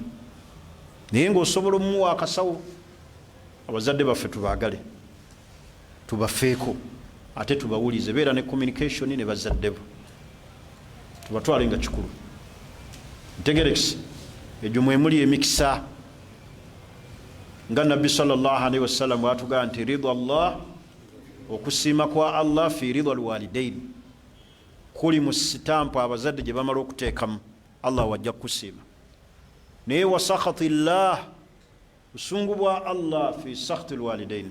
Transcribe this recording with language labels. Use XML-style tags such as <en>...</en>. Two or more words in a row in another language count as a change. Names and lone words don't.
<lg>naye ng'osobola omuwa akasawo. abazadde baffe tubaagale, tubafeeko, ate tubawulize. beera ne communication ne bazadde bo, tubatwale nga kikulu. ntegerekisi egyo mwemuli emikisa nga nabbi</lg> <ar>صلى الله عليه وسلم</ar> <lg>bwatugamba nti</lg> <ar>رضا الله,</ar> <lg>okusiima kwa Allah</lg> <ar>في رضا الوالدين,</ar> <lg>kuli mu sitampu abazadde gye bamala okuteekamu Allah wajja kusiima. naye</lg> <ar>وسخط الله,</ar> <lg>busungu bwa Allah</lg> <ar>في سخط الوالدين.</ar>